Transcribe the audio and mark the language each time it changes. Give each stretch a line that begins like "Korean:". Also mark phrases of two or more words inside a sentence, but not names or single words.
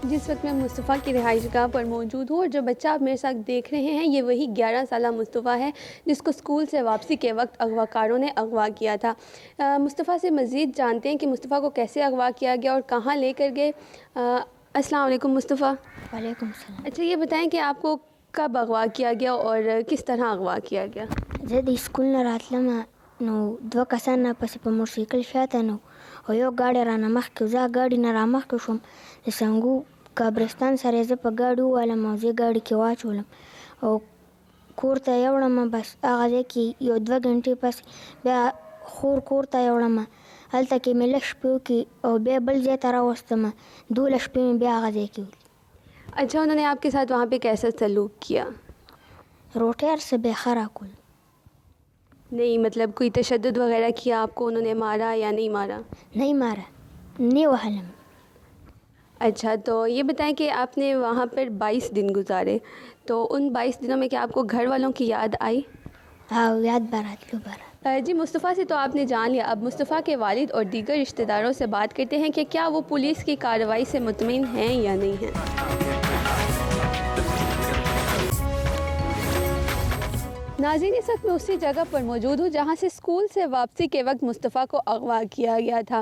Urdu: جس وقت میں مصطفیٰ کی رہائش گاہ پر موجود ہوں اور جو بچہ آپ میرے ساتھ دیکھ رہے ہیں یہ وہی 11 سالہ مصطفیٰ ہے جس کو اسکول سے واپسی کے وقت اغوا کاروں نے اغوا کیا تھا۔ مصطفیٰ سے مزید جانتے ہیں کہ مصطفیٰ کو کیسے اغوا کیا گیا اور کہاں لے کر گئے۔ السلام علیکم مصطفیٰ۔ وعلیکم السلام۔ اچھا یہ بتائیں کہ آپ کو کب اغوا کیا گیا اور کس طرح اغوا کیا گیا؟
Pashto: زه د سکول نه راتلمه نو دوه کسان راپسې په موټرسایکل شاته نو او یو ګاډی رانه مخکې و. زه ګاډي نه رامخکې شوم، د سنګو قبرستان سره یې زه په ګاډي ووالم او زه یې ګاډي کې واچولم او کور ته یې وړم. بس هغه ځای کې یو 2 غنټې پس بیا خور کور ته یې وړم، هلته کې مې لږ شپې وکړې او بیا بل ځای ته راوستم، 12 شپې مې بیا هغه ځای کې وکړې.
Urdu: اچھا انہوں نے آپ کے ساتھ وہاں پہ کیسا سلوک کیا؟
Pashto: روٹی هر څه بې ښه راکول.
Urdu: نہیں مطلب کوئی تشدد وغیرہ کیا آپ کو؟ انہوں نے مارا یا نہیں مارا؟
Pashto: نه یې ماره، نه یې وهلم.
Urdu: اچھا تو یہ بتائیں کہ آپ نے وہاں پر 22 دن گزارے، تو ان 22 دنوں میں کیا آپ کو گھر والوں کی یاد آئی؟
Pashto: او یاد به راتلو بره.
Urdu: جی مصطفیٰ سے تو آپ نے جان لیا، اب مصطفیٰ کے والد اور دیگر رشتہ داروں سے بات کرتے ہیں کہ کیا وہ پولیس کی کارروائی سے مطمئن ہیں یا نہیں ہیں۔ ناظرین اس وقت میں اسی جگہ پر موجود ہوں جہاں سے اسکول سے واپسی کے وقت مصطفیٰ کو اغوا کیا گیا تھا۔